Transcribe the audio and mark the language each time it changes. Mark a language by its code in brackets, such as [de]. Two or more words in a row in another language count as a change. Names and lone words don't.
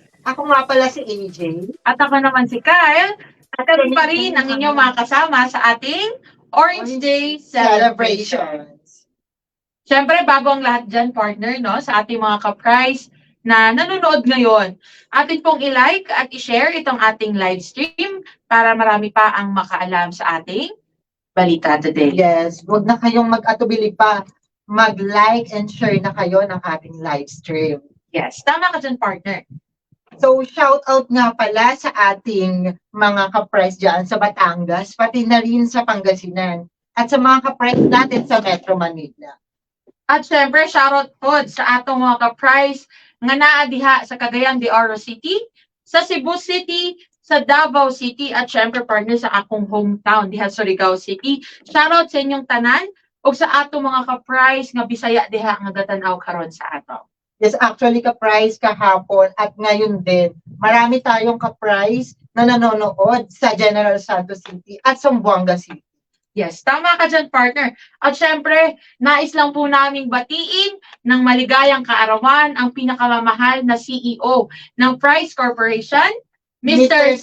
[tl] Ako nga pala si AJ. At ako naman si Kyle. At kami pa rin ang inyong mga kasama sa ating Orange Day Celebration. Siyempre, bago ang lahat dyan, partner, no, sa ating mga ka-price na nanonood ngayon, atin pong i-like at i-share itong ating [en] live stream [tl] para marami pa ang makaalam sa ating balita today. Yes, huwag na kayong mag-atubili pa. Mag-like and share na kayo ng ating [en] live stream. [tl] Yes, tama ka dyan, partner. So, shout out nga pala sa ating mga ka-price dyan sa Batangas, pati na rin sa Pangasinan, at sa mga ka-price natin sa Metro Manila. [ceb] At syempre, shoutout po sa atong mga ka-price nga naa diha sa Cagayan de Oro City, sa Cebu City, sa Davao City, at syempre partner sa akong hometown diha sa Surigao City. Shoutout sa inyong tanan o sa atong mga ka-price nga Bisaya diha nga gatanaw karon sa ato. [tl] Yes, actually ka-price kahapon at ngayon din, marami tayong ka-price na nanonood sa General Santos City at Zamboanga City. Yes, tama ka dyan, partner. At syempre, nais lang po naming batiin ng maligayang kaarawan ang pinakamamahal na CEO ng Price Corporation, Mr.